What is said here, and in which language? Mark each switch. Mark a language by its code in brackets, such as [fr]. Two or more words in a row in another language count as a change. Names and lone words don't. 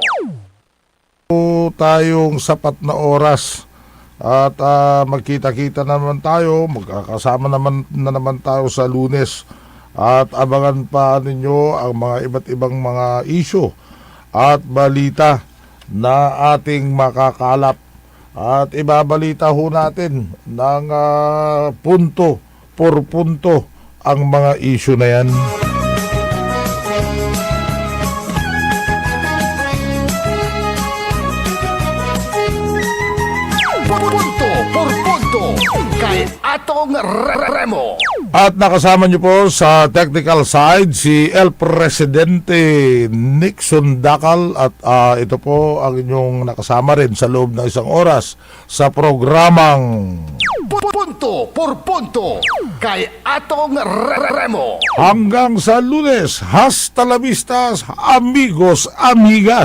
[tl] Tayong sapat na oras At magkita-kita naman tayo, magkakasama naman tayo sa Lunes. At abangan pa ninyo ang mga iba't ibang mga isyu at balita na ating makakalap. At ibabalita ho natin ng punto por punto ang mga isyu na yan. Punto por punto kay Atong Remo. At nakasama niyo po sa [en] technical side [tl] si El Presidente Nixon Dakal at ito po ang inyong nakasama rin sa loob ng isang oras sa programang Punto por punto kay Atong Remo. hanggang sa Lunes. [es] Hasta la vista, amigos, amigas.